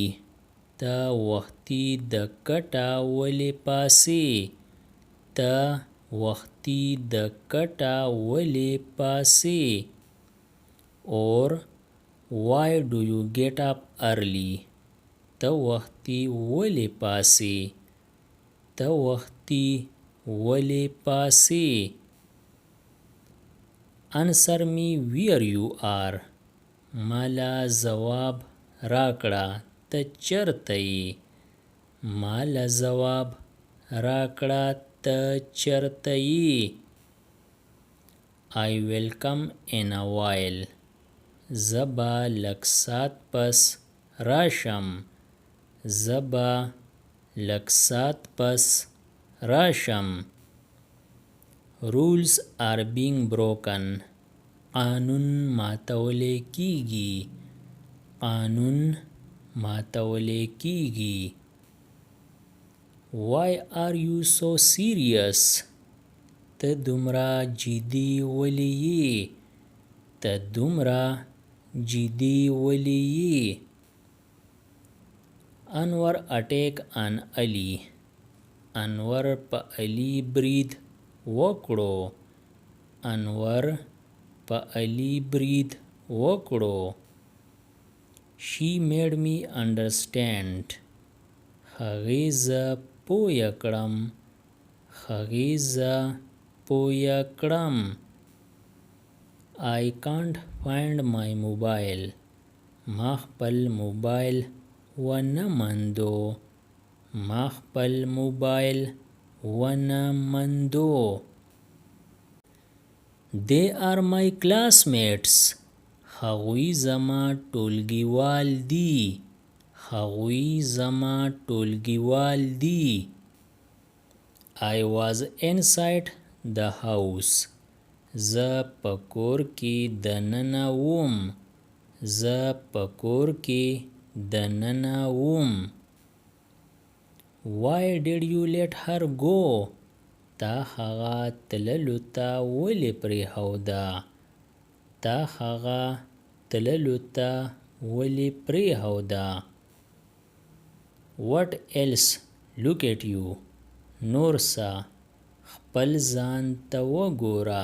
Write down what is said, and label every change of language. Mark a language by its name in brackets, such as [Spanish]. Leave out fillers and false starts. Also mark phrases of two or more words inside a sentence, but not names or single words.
[Pashto] ته وختي د کټه ولې پاسې. ته وختي د کټه ولې پاسې. [English] Or why do you get up early? [Pashto] ته وختي ولې پاسې. ته وختي ولې پاسې. [English] Answer me where you are. [Pashto] مالا ځواب راکړه ته چرته یې. مالا ځواب راکړه ته چرته یې. [English] I will come in a while. [Pashto] زه به لږ ساعت پس راشم. زه به لږ ساعت پس راشم. [English] Rules are being broken. [Pashto] قانون ماتولی کیږي. قانون ماتولی کیږي. [English] Why are you so serious? [Pashto] ته دومره جدي ولې یې. ته دومره جدي ولې یې. [English] Anwar attack on Ali. [Pashto] انور په علي برید وکړو. انور په علي برید وکړو. [English] She made me understand. [Pashto] هغې زه پوه کړم. هغې زه پوه کړم. [English] I can't find my mobile. [Pashto] ما خپل موبایل ونه موندو. ما خپل موبایل ونه موندو. [English] They are my classmates. [Pashto] هغوی زما ټولګیوال دي. هغوی زما ټولګیوال دي. [English] I was inside the house. [Pashto] زه په کور کې دننه وم. زه په کور کې دننه وم. [English] Why did you let her go? [Pashto] تا هغه تللو ته ولې پرېښوده؟ تا هغه تللو ته ولې پرېښوده؟ [English] What else? Look at you. [Pashto] نور څه؟ خپل ځان ته وګوره.